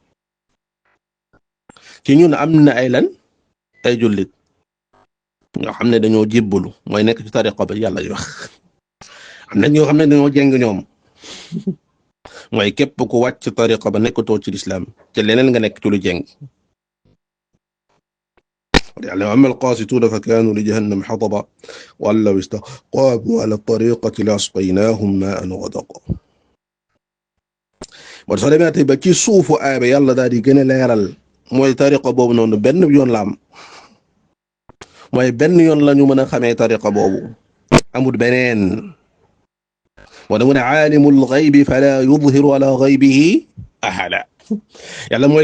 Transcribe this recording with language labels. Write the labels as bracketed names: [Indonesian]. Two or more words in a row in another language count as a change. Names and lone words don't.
[Wolof] ci ñun am na ay lan ay jullit ñoo xam ne dañoo jébbalu mooy nekk ci tariqa ba yàlla di wax am na ñoo xam ne dañoo jeng ñoom mooy képp ku wàcc tariqa ba nekkatoo ci lislaam te leneen nga nekk ci lu jeng [Arabic] يعني أما القاسطون فكانوا لجهنم حطبا وأن لو استقاموا على الطريقة لأسقيناهم ماء غدقا [Wolof] bon soo demee tey ba ci suufu aay ba yàlla daal di gën a leeral mooy tariqa boobu noonu benn yoon la am mooy benn yoon la ñu mën a xamee tariqa boobu amul beneen moo tax mu ne [Arabic] عالم الغيب فلا يظهر على غيبه أحدا [Wolof] yàlla mooy